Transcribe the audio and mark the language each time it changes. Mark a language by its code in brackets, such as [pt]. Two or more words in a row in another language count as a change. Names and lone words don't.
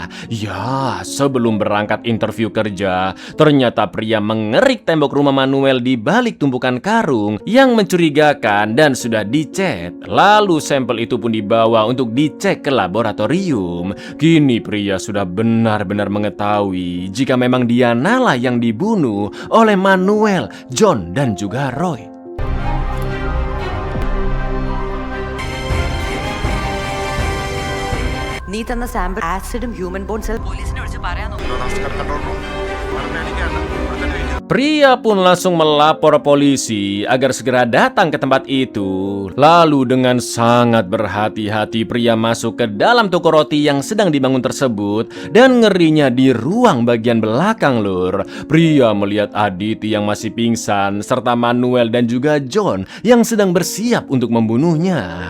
[id] Ya, sebelum berangkat interview kerja, ternyata pria mengerik tembok rumah Manuel di balik tumpukan karung yang mencurigakan dan sudah dicet. Lalu sampel itu pun dibawa untuk dicek ke laboratorium. Kini pria sudah benar-benar mengetahui jika memang Diana lah yang dibunuh oleh Manuel, John, dan juga Roy. [ml] നീ തന്ന സാമ്പിൾ ആസിഡും [en] human bone cell [ml] പോലീസിനെ വിളിച്ച് പറയാൻ [id] Pria pun langsung melapor polisi agar segera datang ke tempat itu. Lalu dengan sangat berhati-hati pria masuk ke dalam toko roti yang sedang dibangun tersebut. Dan ngerinya di ruang bagian belakang, Lur, pria melihat Aditi yang masih pingsan serta Manuel dan juga John yang sedang bersiap untuk membunuhnya.